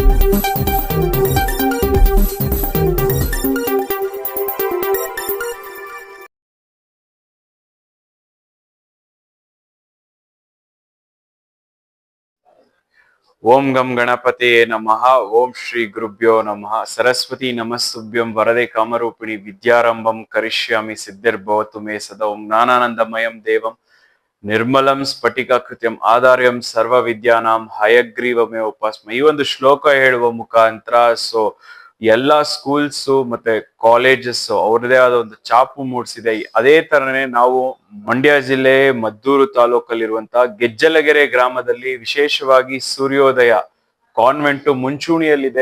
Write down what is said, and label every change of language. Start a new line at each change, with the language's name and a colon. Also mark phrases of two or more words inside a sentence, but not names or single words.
Sanskrit: ಓಂ ಗಂ ಗಣಪತಿ ನಮಃ. ಓಂ ಶ್ರೀ ಗುರುಭ್ಯೋ ನಮಃ. ಸರಸ್ವತಿ ನಮಸ್ತುಭ್ಯಂ ವರದೆ ಕಾಮರೂಪಿಣಿ ವಿದ್ಯಾರಂಭಂ ಕರಿಷ್ಯಾಮಿ ಸಿದ್ಧಿರ್ಭವತು ಮೇ ಸದಾ. ಓಂ ಜ್ಞಾನಾನಂದಮಯಂ ದೇವಂ ನಿರ್ಮಲಂ ಸ್ಫಟಿಕಾಕೃತ್ಯಂ ಆಧಾರ್ಯಂ ಸರ್ವ ವಿದ್ಯಾನಾಂ ಹಯಗ್ರೀವಮೇ ಉಪಾಸ್ಮ.
Kannada: ಈ ಒಂದು ಶ್ಲೋಕ ಹೇಳುವ ಮುಖಾಂತರ ಎಲ್ಲಾ ಸ್ಕೂಲ್ಸ್ ಮತ್ತೆ ಕಾಲೇಜಸ್ ಅವ್ರದೇ ಆದ ಒಂದು ಚಾಪು ಮೂಡಿಸಿದೆ. ಅದೇ ತರನೇ ನಾವು ಮಂಡ್ಯ ಜಿಲ್ಲೆ ಮದ್ದೂರು ತಾಲೂಕಲ್ಲಿರುವಂತಹ ಗೆಜ್ಜಲಗೆರೆ ಗ್ರಾಮದಲ್ಲಿ ವಿಶೇಷವಾಗಿ ಸೂರ್ಯೋದಯ ಕಾನ್ವೆಂಟ್ ಮುಂಚೂಣಿಯಲ್ಲಿದೆ.